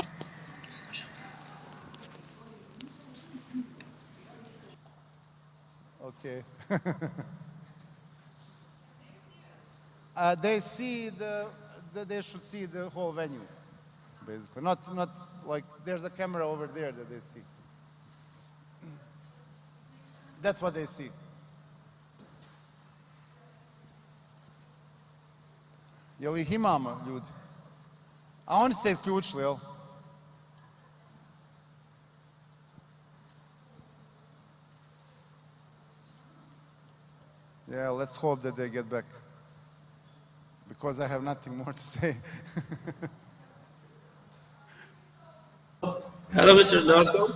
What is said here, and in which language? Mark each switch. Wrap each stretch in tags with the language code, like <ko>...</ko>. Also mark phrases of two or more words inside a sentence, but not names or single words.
<en>Okay. They see they should see the whole venue, basically. Not like there's a camera over there that they see. That's what they see.</en> <hr>Jel ih imamo, ljudi? A oni se isključili, jel?</hr> <en>Yeah, let's hope that they get back. Because I have nothing more to say. Hello, Mr. Darko.</en>